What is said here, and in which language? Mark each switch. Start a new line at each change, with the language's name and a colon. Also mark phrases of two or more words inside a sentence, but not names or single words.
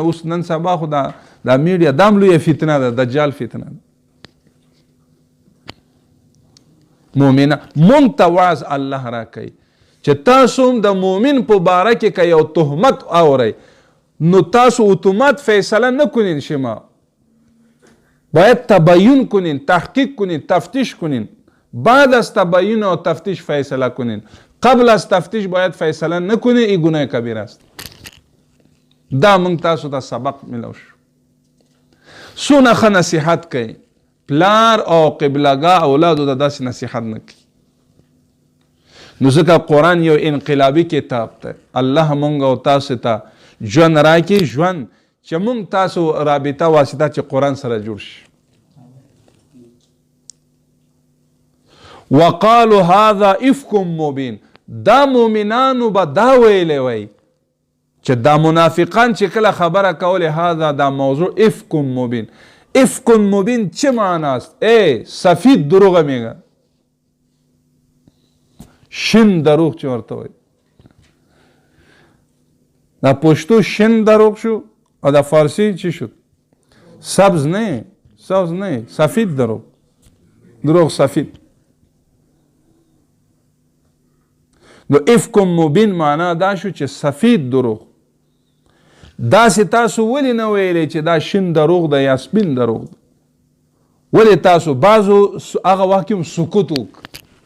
Pashto: اوس نن سبا خو دا میډیا دام لویه فتنه ده، دجال فتنه ده. مؤمنه مونږ ته وعظ الله را کوي چې تاسو هم د مؤمن په باره کې که یو تهمت اورئ نو تاسو اتومات
Persian: فیصله نکنین. شما باید تبیین کنین، تحقیق کنین، تفتیش کنین. بعد از تبیین و تفتیش فیصله کنین. قبل از تفتیش باید فیصله نکنین. این گناه کبیر است.
Pashto: دا موږ تاسو ته سبق ملو شو. څونه ښه نصیحت کوي پلار او قبلګاه اولادو ته داسې نصیحت نه کوي. نو ځکه قرآن یو انقلابي کتاب دی. الله موږ او تاسو ته ژوند راکړي، ژوند چې موږ تاسو رابطه واسطه چې قرآن سره جوړ شي.
Arabic: وقالوا هذا افک مبین،
Pashto: دا مؤمنانو به دا ویلی وی چې دا منافقان چې کله خبره کوله هذا دا موضوع
Arabic: افک مبین. افک مبین
Persian: چه معناست؟ سفید دروغ میگه،
Pashto: شین دروغ چه ورته وی. دا پشتو شین دروغ شو او دا فارسی
Persian: چی شد؟ سبز نه سفید دروغ سفید.
Pashto: نو
Arabic: افک مبین
Pashto: معنا دا شو چې
Persian: سفید دروغ.
Pashto: داسې تاسو ولی نه ویلی چې دا شین دروغ ده یا سپین دروغ ده؟ ولی تاسو بعضو هغه وخت کې سکوت وکړ.